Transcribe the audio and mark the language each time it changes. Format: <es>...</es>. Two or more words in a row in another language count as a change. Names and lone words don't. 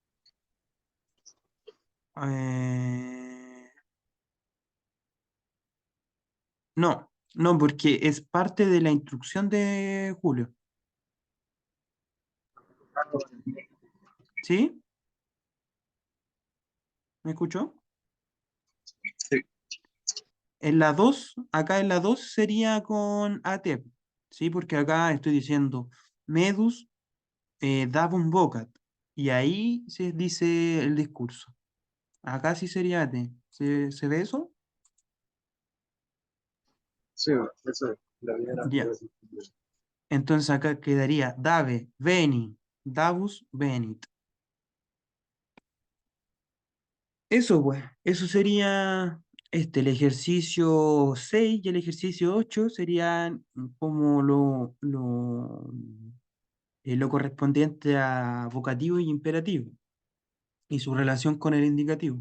<es>Eh, no, no, porque es parte de la instrucción de Julio, ¿sí? ¿Me escuchó? Sí, En la 2, acá en la 2 sería con AT, ¿sí? Porque acá estoy diciendo</es> <la>medus davum vocat,</la> <es>y ahí se dice el discurso. Acá sí sería AT. ¿Se ve eso? sí, eso es. La primera Ya. frase. Entonces acá quedaría dave,</es> <la>veni, davus, venit.</la> <es>Eso, pues, eso sería el ejercicio 6 y el ejercicio 8 serían como lo correspondiente a vocativo y imperativo y su relación con el indicativo.</es>